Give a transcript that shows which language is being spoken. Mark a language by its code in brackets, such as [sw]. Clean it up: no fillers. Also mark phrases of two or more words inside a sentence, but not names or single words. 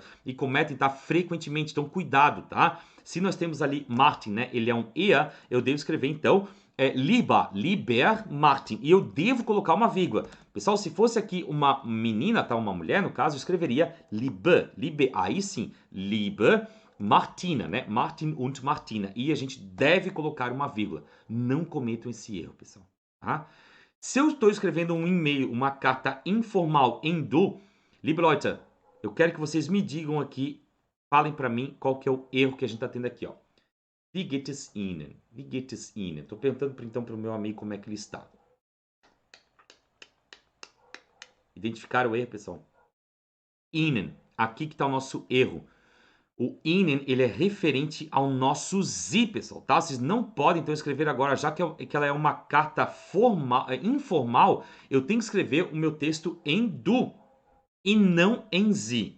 [pt] E cometem, tá? Frequentemente. Então, cuidado, tá? Se nós temos ali Martin, né? Ele é um EA, eu devo escrever, então, lieber Martin. E eu devo colocar uma vírgula. Pessoal, se fosse aqui uma menina, tá? Uma mulher, no caso, eu escreveria Liebe. Aí sim, Liebe. Martina, né? Martin und Martina. E a gente deve colocar uma vírgula. Não cometam esse erro, pessoal. Tá? Se eu estou escrevendo um e-mail, uma carta informal em du, [de] liebe Leute, [pt] eu quero que vocês me digam aqui, falem para mim qual que é o erro que a gente está tendo aqui, ó. [de] Wie geht es Ihnen? Wie geht es Ihnen? [pt] Estou perguntando então para o meu amigo como é que ele está. Identificaram o erro, pessoal? Ihnen. Aqui que está o nosso erro. O Ihnen, ele é referente ao nosso Sie, pessoal, tá? Vocês não podem, então, escrever agora, já que ela é uma carta formal, informal, eu tenho que escrever o meu texto em du e não em Sie.